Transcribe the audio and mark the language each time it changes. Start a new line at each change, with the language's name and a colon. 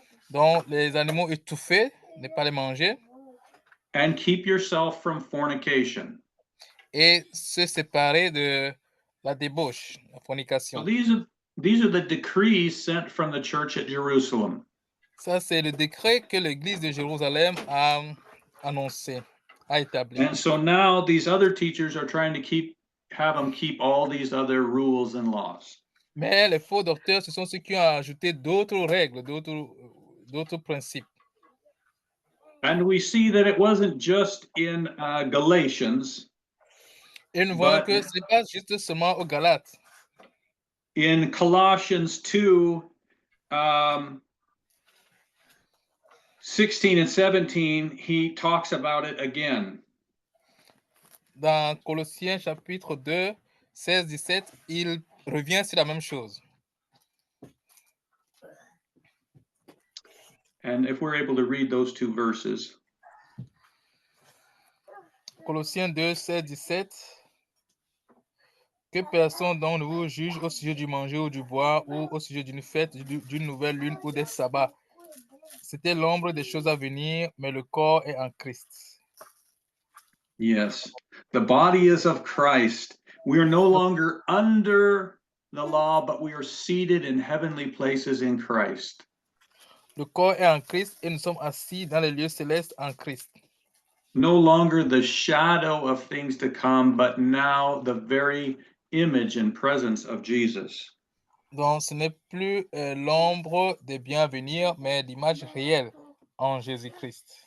French: Donc, les animaux étouffés, ne pas les manger.
English: And keep yourself from fornication.
French: Et se séparer de la débauche, la fornication.
English: So these are the decrees sent from the church at Jerusalem.
French: Ça, c'est le décret que l'Église de Jérusalem a annoncé, a établi.
English: And so now these other teachers are trying to have them keep all these other rules and laws.
French: Mais les faux docteurs, ce sont ceux qui ont ajouté d'autres règles, d'autres principes.
English: And we see that it wasn't just in Galatians.
French: Et nous voyons que ce n'est pas juste seulement aux Galates.
English: In Colossians 2, 16 and 17, he talks about it again.
French: Dans Colossiens chapitre 2, 16-17, il revient sur la même chose.
English: And if we're able to read those two verses.
French: Colossiens 2, 16-17. Que personne donc ne vous juge au sujet du manger ou du boire ou au sujet d'une fête, d'une nouvelle lune ou des sabbats. C'était l'ombre des choses à venir, mais le corps est en Christ.
English: Yes, the body is of Christ. We are no longer under the law, but we are seated in heavenly places in Christ.
French: Le corps est en Christ et nous sommes assis dans les lieux célestes en Christ.
English: no longer the shadow of things to come, but now the very image and presence of Jesus.
French: Donc, ce n'est plus l'ombre des biens à venir, mais l'image réelle en Jésus-Christ.